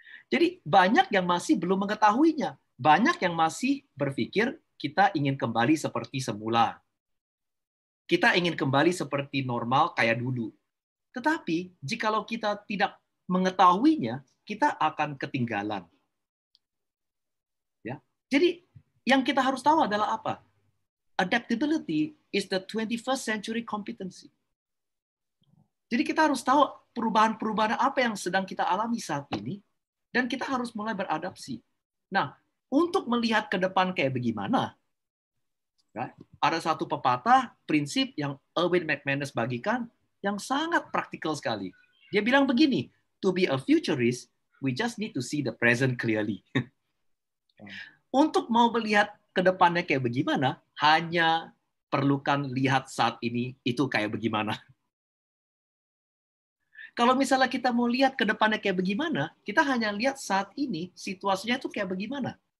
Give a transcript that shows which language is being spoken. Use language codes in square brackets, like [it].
[id] Jadi banyak yang masih belum mengetahuinya. Banyak yang masih berpikir kita ingin kembali seperti semula. Kita ingin kembali seperti normal kayak dulu. Tetapi jikalau kita tidak mengetahuinya, kita akan ketinggalan. Ya. Jadi yang kita harus tahu adalah apa? [en] Adaptability is the 21st century competency. [id] Jadi kita harus tahu perubahan-perubahan apa yang sedang kita alami saat ini, dan kita harus mulai beradaptasi. Nah, untuk melihat ke depan kayak bagaimana, ya, ada satu pepatah, prinsip yang Erwin McManus bagikan, yang sangat praktikal sekali. Dia bilang begini, [en] to be a futurist, we just need to see the present clearly. [id] Untuk mau melihat ke depannya kayak bagaimana, hanya perlukan lihat saat ini itu kayak bagaimana. Kalau misalnya kita mau lihat ke depannya kayak bagaimana, kita hanya lihat saat ini situasinya itu kayak bagaimana.